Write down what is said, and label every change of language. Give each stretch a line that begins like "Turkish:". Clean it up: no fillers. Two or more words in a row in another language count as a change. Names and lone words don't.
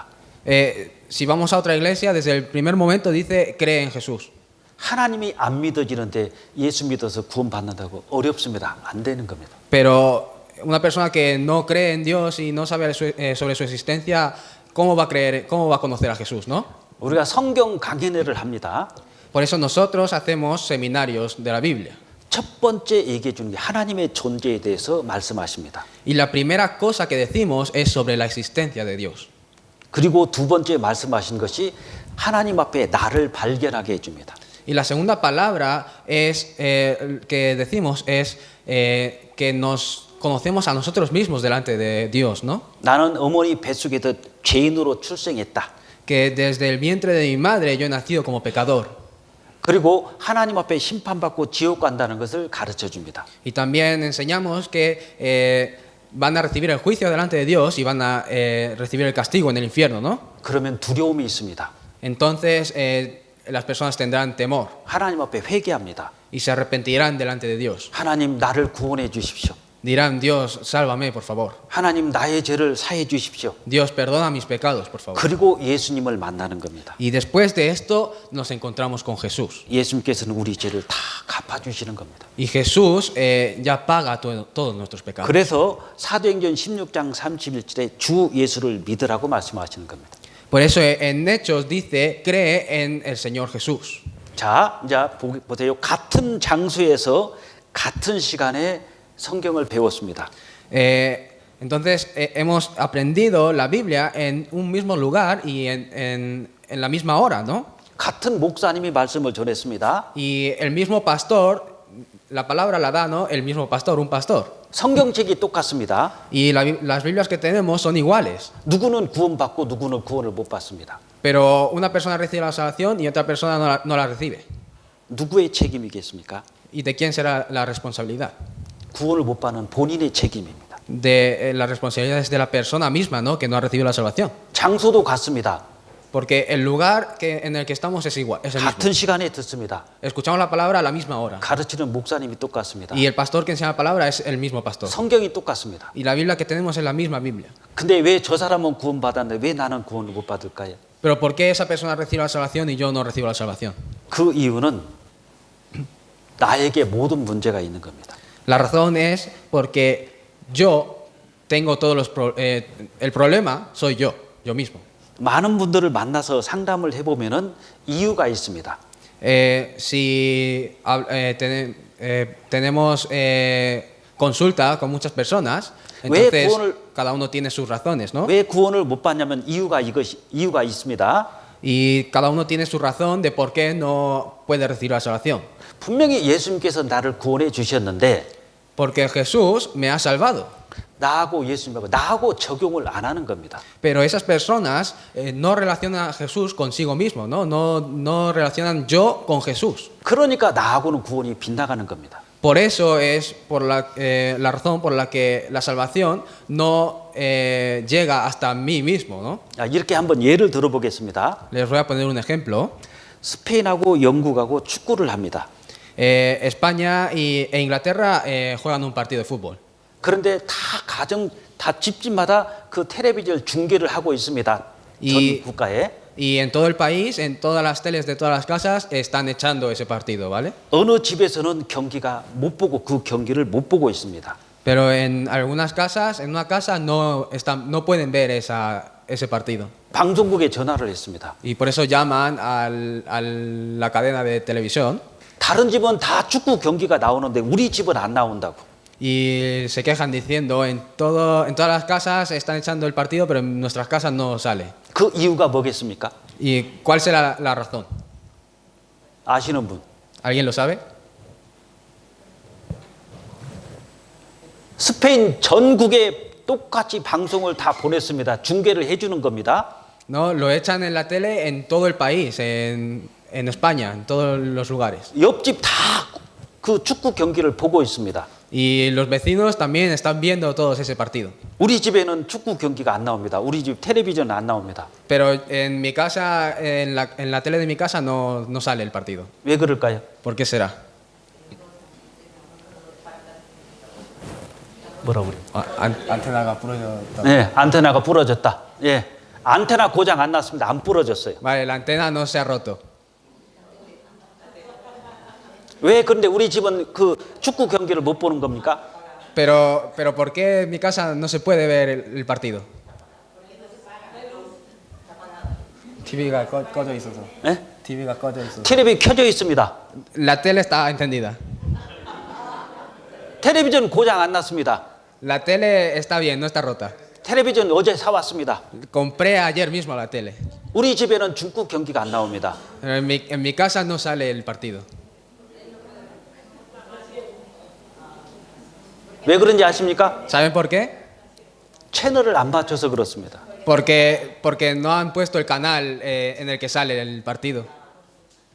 Spanish: Si vamos a otra iglesia, desde el primer momento dice, cree en Jesús.
Korean: 하나님이 안 믿어지는데 예수 믿어서 구원 받는다고 어렵습니다. 안 되는 겁니다.
Spanish: Pero una persona que no cree en Dios y no sabe sobre su existencia, ¿cómo va a conocer a Jesús, no?
Korean: 우리가 성경 강연회를 합니다.
Spanish: Por eso nosotros hacemos seminarios de la Biblia.
Korean: 첫 번째 얘기해 주는 게 하나님의 존재에 대해서 말씀하십니다.
Spanish: Y la primera cosa que decimos es sobre la existencia de Dios.
Korean: 그리고 두 번째 말씀하신 것이 하나님 앞에 나를 발견하게 해줍니다.
Spanish: Y la segunda palabra que decimos es que nos conocemos a nosotros mismos delante de Dios, ¿no?
Korean: 나는 어머니 뱃속에서 죄인으로 출생했다.
Spanish: Que desde el vientre de mi madre yo he nacido como pecador.
Korean: 그리고 하나님 앞에 심판받고 지옥 간다는 것을 가르쳐 줍니다.
Spanish: Y también enseñamos que van a recibir el juicio delante de Dios y van a recibir el castigo en el infierno, ¿no?
Korean: 그러면 두려움이 있습니다.
Spanish: Entonces las personas tendrán temor
Korean: 하나님 앞에 회개합니다.
Spanish: y se arrepentirán delante de Dios.
Korean: 하나님 나를 구원해 주십시오.
Spanish: Dirán, Dios, sálvame, por favor.
Korean: 하나님 나의 죄를 사해 주십시오.
Spanish: Dios, perdona mis pecados, por favor.
Korean: 그리고 예수님을 만나는 겁니다.
Spanish: Y después de esto nos encontramos con Jesús.
Korean: 예수님께서는 우리 죄를 다 갚아주시는 겁니다.
Spanish: Y Jesús ya paga todos nuestros pecados.
Korean: 그래서 사도행전 16장 31절에 주 예수를 믿으라고 말씀하시는 겁니다.
Spanish: Por eso en Hechos dice, cree en el Señor Jesús.
Korean: 자, 이제 보세요. 같은 장소에서 같은 시간에 성경을 배웠습니다.
Spanish: Entonces hemos aprendido la Biblia en un mismo lugar y en la misma hora, ¿no?
Korean: 같은 목사님이 말씀을 전했습니다.
Spanish: Y el mismo pastor, la palabra la da, ¿no? El mismo pastor, un pastor.
Korean: 성경책이 똑같습니다.
Spanish: Y las Biblias que tenemos son iguales.
Korean: 누구는 구원받고 누구는 구원을 못 받습니다.
Spanish: Pero una persona recibe la salvación y otra persona no la recibe.
Korean: 누구의 책임이겠습니까?
Spanish: ¿Y de quién será la responsabilidad?
Korean: 구원을 못 받는 본인의 책임입니다.
Spanish: La responsabilidad es de la persona misma, ¿no? Que no ha recibido la salvación.
Korean: 장소도 같습니다.
Spanish: Porque el lugar en el que estamos es igual, es el mismo.
Korean: 같은 시간에 듣습니다.
Spanish: Escuchamos la palabra a la misma hora.
Korean: 가르치는 목사님이 똑같습니다.
Spanish: Y el pastor que enseña la palabra es el mismo pastor.
Korean: 성경이 똑같습니다.
Spanish: Y la Biblia que tenemos es la misma Biblia.
Korean: 근데 왜 저 사람은 구원받았는데 왜 나는 구원을 못 받을까요?
Spanish: Pero ¿por qué esa persona recibe la salvación y yo no recibo la salvación?
Korean: 그 이유는 나에게 모든 문제가 있는 겁니다.
Spanish: La razón es porque yo tengo todos el problema soy yo mismo.
Korean: 많은 분들을 만나서 상담을 해보면은 이유가 있습니다.
Spanish: Si tenemos consulta con muchas personas, entonces cada uno tiene sus razones, ¿no?
Korean: 왜 구원을 못 받냐면 이유가 있습니다.
Spanish: Y cada uno tiene su razón de por qué no puede recibir la salvación.
Korean: 분명히 예수님께서 나를 구원해 주셨는데
Spanish: Porque Jesús me ha salvado.
Korean: 나하고 적용을 안 하는 겁니다.
Spanish: Pero esas personas no relacionan a Jesús consigo mismo, ¿no? No relacionan yo con Jesús.
Korean: 그러니까 나하고는 구원이 빗나가는 겁니다.
Spanish: Por eso es la razón por la que la salvación no llega hasta mí mismo, ¿no?
Korean: 이렇게 한번 예를 들어보겠습니다.
Spanish: Les voy a poner un ejemplo.
Korean: 스페인하고 영국하고 축구를 합니다.
Spanish: España e Inglaterra juegan un partido de fútbol.
Korean: 그런데 다 집집마다 그 텔레비전 중계를 하고 있습니다. 전 국가에.
Spanish: Y en todo el país, en todas las teles de todas las casas, están echando ese partido, ¿vale?
Korean: 어느 집에서는 그 경기를 못 보고 있습니다.
Spanish: Pero en algunas casas, en una casa no pueden ver ese partido.
Korean: 방송국에 전화를 했습니다.
Spanish: Y por eso llaman a la cadena de televisión.
Korean: 다른 집은 다 축구 경기가 나오는데 우리 집은 안 나온다고.
Spanish: Y se quejan diciendo, en todas las casas están echando el partido, pero en nuestras casas no sale.
Korean: 그 이유가 뭐겠습니까?
Spanish: ¿Y cuál será la razón?
Korean: 아시는 분?
Spanish: ¿Alguien lo sabe?
Korean: 스페인 전국에 똑같이 방송을 다 보냈습니다. 중계를 해주는 겁니다.
Spanish: No, lo echan en la tele en todo el país, en España, en todos los lugares.
Korean: 옆집 다 그 축구 경기를 보고 있습니다.
Spanish: Y los vecinos también están viendo todos ese partido.
Korean: 우리 집에는 축구 경기가 안 나옵니다. 우리 집 텔레비전 안 나옵니다.
Spanish: Pero en mi casa, en la tele de mi casa no sale el partido.
Korean: 왜 그럴까요?
Spanish: ¿Por qué será?
Korean: 뭐라고 그래요? 안테나가 부러졌다. 네, 안테나가 부러졌다. 예, 안테나 고장 안 났습니다. 안 부러졌어요.
Spanish: Vale, la antena no se ha roto.
Korean: 왜 그런데 우리 집은 그 축구 경기를 못 보는 겁니까?
Spanish: Pero ¿por qué en mi casa no se puede ver el partido?
Korean: TV가 꺼져 있어서. 예? TV가 꺼져 있어서. 텔레비 켜져 있습니다.
Spanish: La tele está encendida.
Korean: 텔레비전 고장 안 났습니다.
Spanish: La tele está bien, no está rota.
Korean: 텔레비전 어제 사왔습니다.
Spanish: Compré ayer mismo la tele.
Korean: 우리 집에는 축구 경기가 안 나옵니다.
Spanish: En mi casa no sale el partido.
Korean: 왜 그런지 아십니까?
Spanish: ¿Saben por qué?
Korean: 채널을 안 맞춰서 그렇습니다.
Spanish: Porque no han puesto el canal en el que sale el partido.